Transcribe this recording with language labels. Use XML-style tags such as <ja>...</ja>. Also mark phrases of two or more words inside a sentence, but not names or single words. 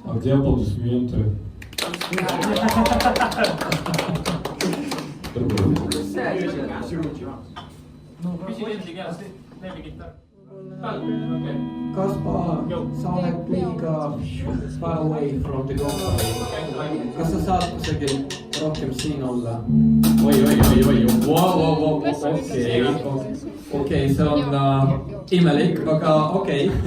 <ru>Друзья, аплодисменты.</ru> <et>Kaspar, sa oled liiga</et> <en>far away from the company.</en> <et>Kas sa saad kusagil rohkem siin olla? Oi, okei, see on imelik, aga okei.</et>